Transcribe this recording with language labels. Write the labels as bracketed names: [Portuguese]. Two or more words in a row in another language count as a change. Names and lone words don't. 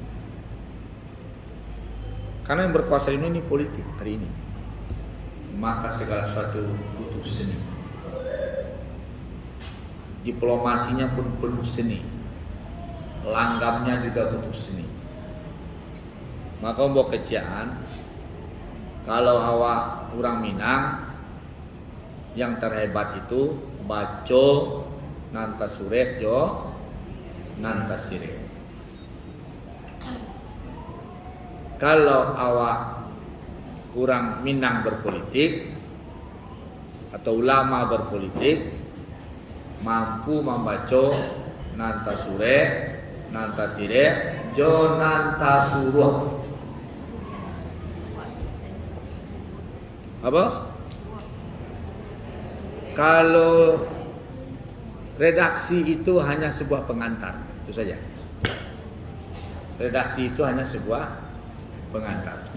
[Indonesian] Karena yang berkuasa ini politik hari ini, maka segala sesuatu butuh seni. Diplomasinya pun penuh seni, langgamnya juga butuh seni. Maka mbok keciaan, kalau awak orang Minang yang terhebat itu [Minangkabau] baco nanta surek jo nanta sirek. [Indonesian] Kalau awak orang Minang berpolitik atau ulama berpolitik mampu membaca [Minangkabau] nanta surek nanta sirek jo nanta suruh. [Indonesian] Apa? Kalau redaksi itu hanya sebuah pengantar, itu saja. Redaksi itu hanya sebuah pengantar.